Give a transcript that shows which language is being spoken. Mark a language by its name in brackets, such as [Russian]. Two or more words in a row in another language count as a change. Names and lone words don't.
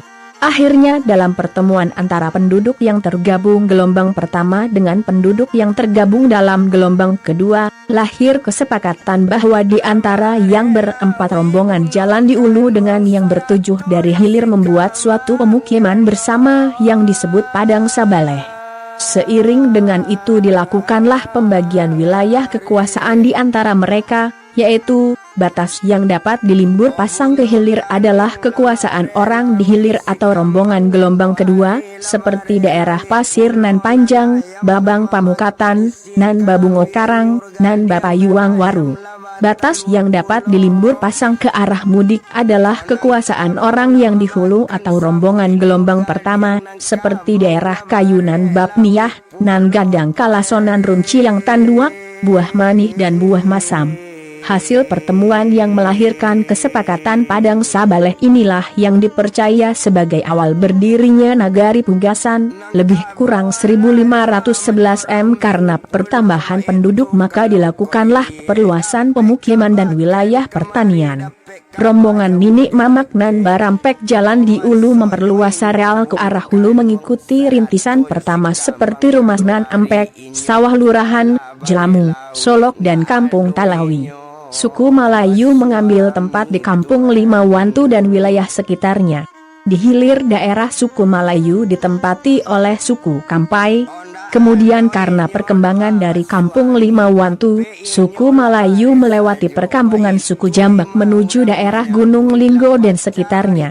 [Indonesian] Akhirnya dalam pertemuan antara penduduk yang tergabung gelombang pertama dengan penduduk yang tergabung dalam gelombang kedua, lahir kesepakatan bahwa di antara yang berempat rombongan jalan di ulu dengan yang bertujuh dari hilir membuat suatu pemukiman bersama yang disebut Padang Sabaleh. Seiring dengan itu dilakukanlah pembagian wilayah kekuasaan di antara mereka, yaitu, batas yang dapat dilimbur pasang ke hilir adalah kekuasaan orang di hilir atau rombongan gelombang kedua, seperti daerah Pasir Nan Panjang, Babang Pamukatan, Nan Babungo Karang, Nan Bapayuang Waru. Batas yang dapat dilimbur pasang ke arah mudik adalah kekuasaan orang yang di hulu atau rombongan gelombang pertama, seperti daerah Kayunan Bapniah, Nan Gadang Kalasonan Runciang Tanduak, Buah Manih dan Buah Masam. Hasil pertemuan yang melahirkan kesepakatan Padang Sabaleh inilah yang dipercaya sebagai awal berdirinya Nagari Punggasan, lebih kurang 1511 m. Karena pertambahan penduduk maka dilakukanlah perluasan pemukiman dan wilayah pertanian. Rombongan Ninik Mamak Nan Barampek jalan di Ulu memperluas areal ke arah hulu mengikuti rintisan pertama seperti Rumah Nan Ampek, Sawah Lurahan, Jelamu, Solok dan Kampung Talawi. Suku Malayu mengambil tempat di Kampung Lima Wantu dan wilayah sekitarnya. Di hilir daerah suku Malayu ditempati oleh suku Kampai. Kemudian karena perkembangan dari Kampung Lima Wantu, suku Malayu melewati perkampungan suku Jambak menuju daerah Gunung Linggo dan sekitarnya.